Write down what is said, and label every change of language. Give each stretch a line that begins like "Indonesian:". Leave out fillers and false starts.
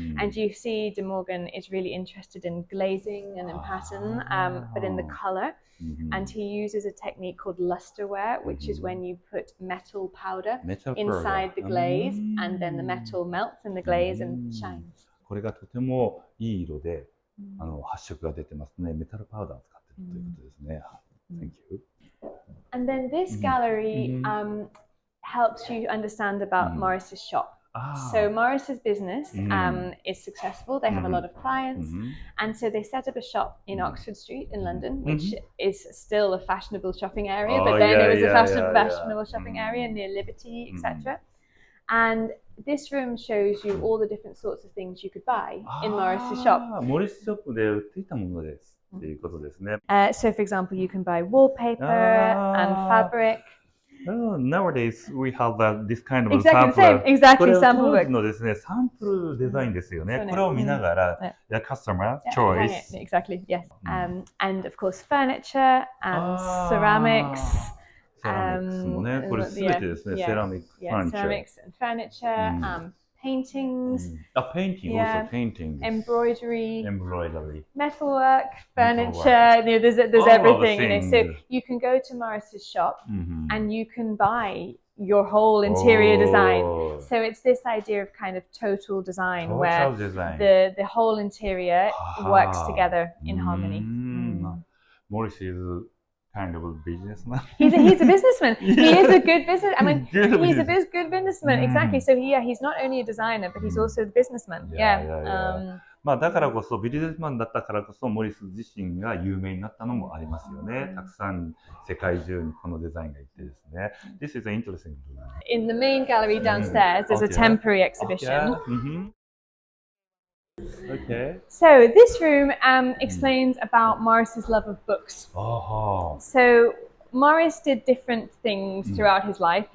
English: And you see de Morgan is really interested in glazing and in pattern, but in the color. And he uses a technique called lusterware, which is when you put metal powder inside the glaze, and then the metal melts in the glaze and shines.
Japanese: これがとてもいい色で発色が出てますね。メタルパウダーを使っているということですね。
English: Thank you. And then this gallery helps you understand about Morris's shop. So Morris's business is successful. They have a lot of clients, and so they set up a shop in Oxford Street in London, which is still a fashionable shopping area, but then it was a fashionable shopping area near Liberty, etc. And this room shows you all the different sorts of things you could buy in Morris's shop.
Japanese: モリスショップで売っていたものですっていうことですね。
English: So, for example, you can buy wallpaper and fabric. Nowadays we have this kind of sample. Exactly, sample work.
Japanese: これは当時のですね、サンプルデザインですよね。これを見ながら、
English: the customer choice. Exactly, yes. And of course, furniture and ceramics.
Japanese: セラミックスもね、これすべてですね、セラミック、
English: ceramics and furniture, paintings, painting, also painting, embroidery, metalwork, Metalwork. furniture. There's everything. So you can go to Morris's shop and you can buy your whole interior design. So it's this idea of kind of total design where the whole interior works together in harmony. Morris is kind of a businessman. He's a businessman. He is a good business. I mean, he's a good businessman. Exactly. So he's not only a designer, but he's also a businessman. Yeah.
Japanese: まあだからこそビジネスマンだったからこそモリス自身が有名になったのもありますよね。たくさん世界中にこのデザインがいってですね。
English: This is interesting. In the main gallery downstairs, there's a temporary exhibition. Okay. So this room explains about Morris's love of books. So Morris did different things throughout his life.